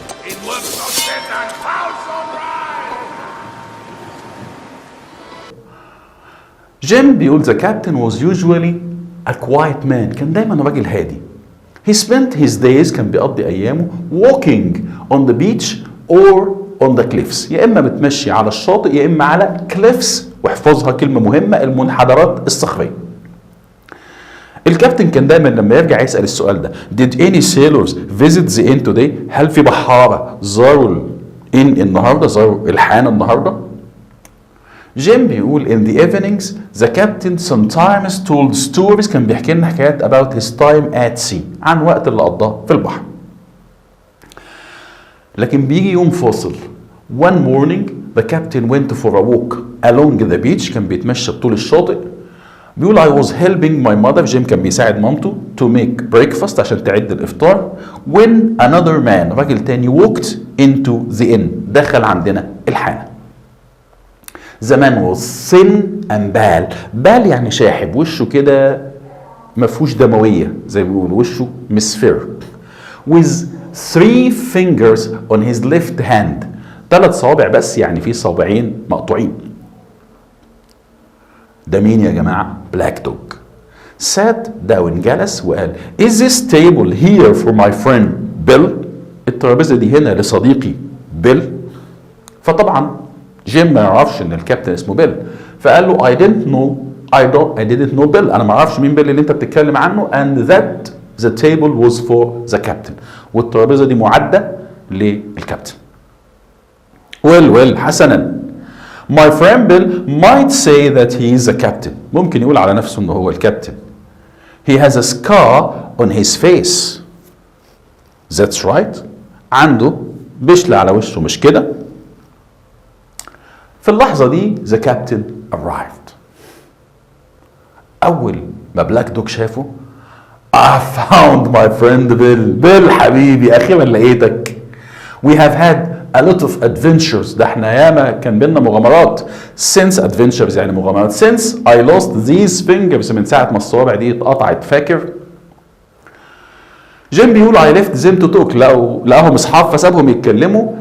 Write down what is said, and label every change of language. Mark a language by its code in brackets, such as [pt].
[ar] In work sunset and cloud sunrise. جيم بيقول [en] the captain was usually a quiet man. [ar] كان دايما راجل هادي. [en] He spent his days [ar] كان بيقضي أيامه [en] walking on the beach or on the cliffs. [ar] يا إما بتمشي على الشاطئ يا إما على cliffs، واحفظها كلمة مهمة، المنحدرات الصخرية. الكابتن كان دايما لما يرجع يسأل السؤال ده [en] Did any sailors visit the inn today؟ [ar] هل في بحارة زاروا الإن النهاردة، زاروا الحانة النهاردة؟ جيم بيقول [en] in the evenings the captain sometimes told stories، [ar] كان بيحكي لنا حكايات [en] about his time at sea، [ar] عن وقت اللي قضاه في البحر. لكن بيجي يوم فاصل. [en] One morning the captain went for a walk along the beach، [ar] كان بيتمشى بطول الشاطئ. بيقول [en] I was helping my mother، [ar] جيم كان بيساعد مامته [en] to make breakfast [ar] عشان تعد الإفطار. [en] When another man، [ar] راجل تاني [en] walked into the inn، [ar] دخل عندنا الحانة. [en] The man was thin and pale. [ar] بال يعني شاحب، وشه كده مفهوش دموية زي ما بيقولوا، وشه مصفر. [en] With 3 fingers on his left hand، [ar] 3 صوابع بس، يعني في صابعين مقطوعين. ده مين يا جماعة؟ بلاك دوج. [en] sat down، [ar] جلس وقال [en] Is this table here for my friend Bill؟ [ar] الترابيزة دي هنا لصديقي بيل. فطبعا جيم ما يعرفش ان الكابتن اسمه بيل، فقال له [en] I didn't know Bill، [ar] انا ما اعرفش مين بيل اللي انت بتتكلم عنه. [en] and that the table was for the captain، [ar] والترابيزة دي معدة للكابتن. [en] well [ar] حسنا [en] My friend Bill might say that he is the captain، [ar] ممكن يقول على نفسه انه هو الكابتن. [en] He has a scar on his face. That's right، [ar] عنده بشلة على وشه، مش كده؟ في اللحظة دي [en] the captain arrived. [ar] أول ما بلاك دوج شافه [en] I found my friend Bill. [ar] Bill حبيبي أخيرا لقيتك. [en] We have had a lot of adventures. [ar] ده احنا ياما كان بينا مغامرات. [en] Since adventures [ar] يعني مغامرات. [en] Since I lost these fingers [ar] من ساعة ما الصوابع دي اتقطعت فاكر؟ جيم بيقول [en] I left them to talk. [ar] لقاهم اصحاب فسابهم يتكلموا.